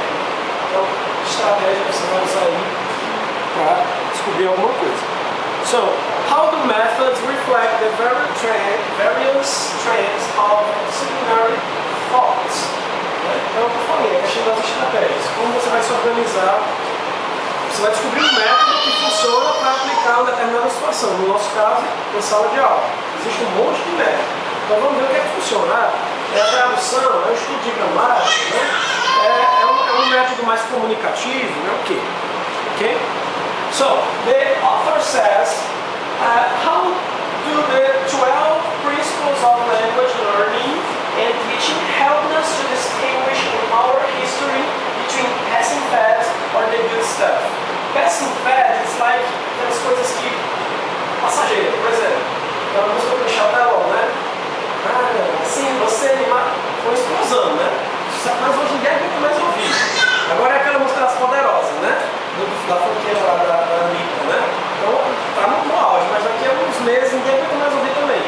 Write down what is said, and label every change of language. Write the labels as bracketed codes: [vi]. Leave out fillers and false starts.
[pt] Então, estratégia que você vai usar aí para descobrir alguma coisa. [en] So, how do methods reflect the various trends of disciplinary thoughts? [pt] Então, eu falei, a questão das estratégias. Como você vai se organizar? Você vai descobrir um método que funciona para aplicar uma determinada situação. No nosso caso, na sala de aula. Existe um monte de métodos. Então, vamos ver o que é que funciona. É a tradução, é o estudo de gramática, é um método mais comunicativo, o quê? [en] Okay? So, the author says, how do the 12 principles of language learning and teaching help us to distinguish in our history between passing fads or the good stuff? Passing fads is like [pt] aquelas coisas que passageiras, por exemplo. Então, a música do Michel Teló, né? Assim, você animar, foi explosão, né? Mas hoje em dia é muito mais ouvido. Agora é aquela música das poderosas, né? Da funkeira lá da Anitta, né? Então, tá no auge, mas daqui a uns meses ninguém vai mais ouvir também.